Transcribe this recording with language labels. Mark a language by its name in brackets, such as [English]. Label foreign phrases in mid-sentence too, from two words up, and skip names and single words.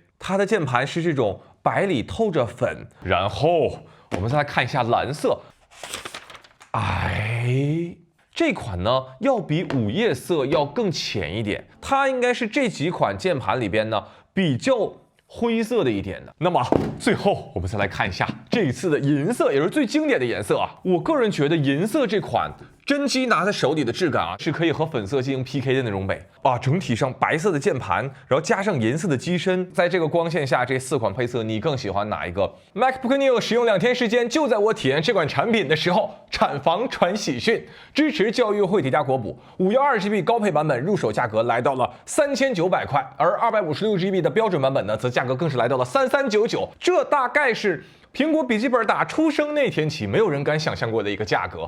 [Chinese] 它的鍵盤是這種白裡透着粉。然後我們再來看一下藍色。這款呢要比午夜色要更淺一點，它應該是這幾款鍵盤裡邊呢比較灰色的一點的。那麼最後我們再来看一下這一次的銀色，也是最經典的顏色我個人觉得银色这款真机拿在手裡的質感是可以和粉色進行 PK 的那種美整體上白色的鍵盤，然後加上銀色的機身，在這個光線下，這4款配色你更喜歡哪一個 ？MacBook Neo 使用2天時間，就在我體驗這款產品的時候，產房傳喜訊，支持教育會提加國補，512GB 高配版本入手價格來到了3900塊，而256GB 的標準版本呢，則價格更是來到了3399，這大概是蘋果筆記本打出生那天起，沒有人敢想象過的一個價格。